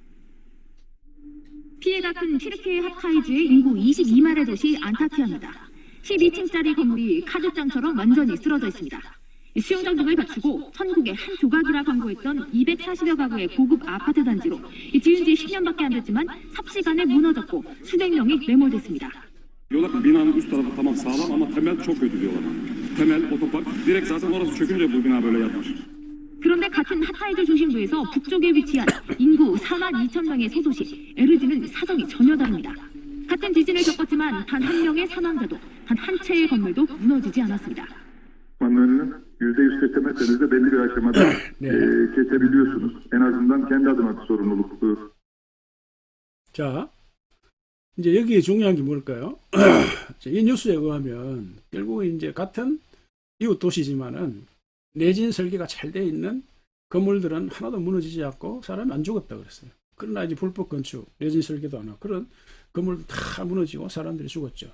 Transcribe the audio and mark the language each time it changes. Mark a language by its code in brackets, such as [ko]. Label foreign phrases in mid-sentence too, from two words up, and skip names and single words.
[ko] 피해가 큰 튀르키예 하타이주의 인구 22만의 도시 안타키아입니다. 12층짜리 건물이 카드장처럼 완전히 쓰러져 있습니다. 수영장 등을 갖추고 천국의 한 조각이라 광고했던 240여 가구의 고급 아파트 단지로 지은 지 10년밖에 안 됐지만 삽시간에 무너졌고 수백 명이 매몰됐습니다. [tr] Diyorlar ki binanın üst tarafı tamam sağlam ama temel çok kötü diyorlar. Temel, otopark, direkt zaten orası çökünce bu bina böyle yatmış. [ko] 그런데 같은 하타이즈 중심부에서 북쪽에 위치한 인구 4만 2천 명의 소도시 에르진은 사정이 전혀 다릅니다. 같은 지진을 겪었지만 단 한 명의 사망자도 단 한 채의 건물도 무너지지 않았습니다. [tr] Önünü %100 kesemezseniz de belli bir aşamada kesebiliyorsunuz. En azından kendi adıma sorumluluk. [ko] 자, 이제 여기에 중요한 게 뭘까요? 이 뉴스에 의하면 결국 이제 같은 이웃 도시지만은 내진 설계가 잘 돼 있는 건물들은 하나도 무너지지 않고 사람이 안 죽었다 그랬어요. 그러나 이제 불법 건축, 내진 설계도 안 하고 그런 건물도 다 무너지고 사람들이 죽었죠.